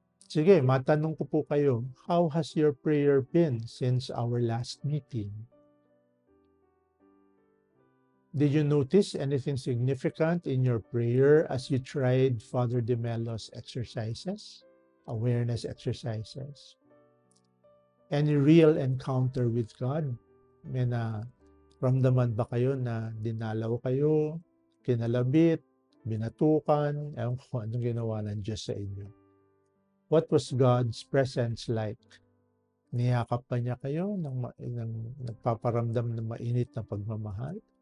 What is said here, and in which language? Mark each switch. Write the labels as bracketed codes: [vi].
[tl] Sige, matanong ko po kayo, [en] how has your prayer been since our last meeting? Did you notice anything significant in your prayer as you tried Father De Melo's exercises, awareness exercises? Any real encounter with God? [tl] May ramdaman ba kayo na dinalaw kayo, kinalabit, binatukan, ewan ko anong ginawa ng Diyos sa inyo? [en] What was God's presence like? [tl] Niyakap pa niya kayo ng nagpaparamdam ng mainit na pagmamahal?